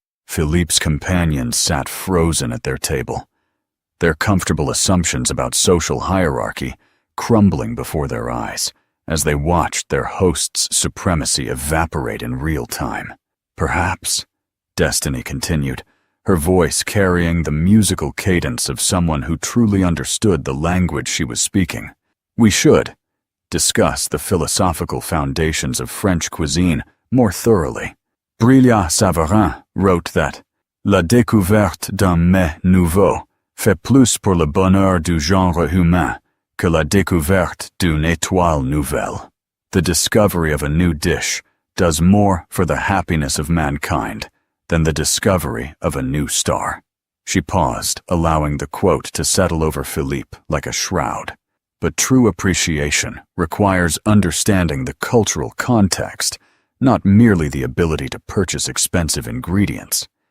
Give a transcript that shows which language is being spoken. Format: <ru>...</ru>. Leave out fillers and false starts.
<en>Philippe's companions sat frozen at their table, their comfortable assumptions about social hierarchy crumbling before their eyes as they watched their host's supremacy evaporate in real time. Perhaps, Destiny continued, her voice carrying the musical cadence of someone who truly understood the language she was speaking, we should discuss the philosophical foundations of French cuisine more thoroughly. Brillat-Savarin wrote that</en> <fr>La découverte d'un mets nouveau fait plus pour le bonheur du genre humain que la découverte d'une étoile nouvelle.</fr> <en>The discovery of a new dish does more for the happiness of mankind than the discovery of a new star. She paused, allowing the quote to settle over Philippe like a shroud. But true appreciation requires understanding the cultural context, not merely the ability to purchase expensive ingredients.</en>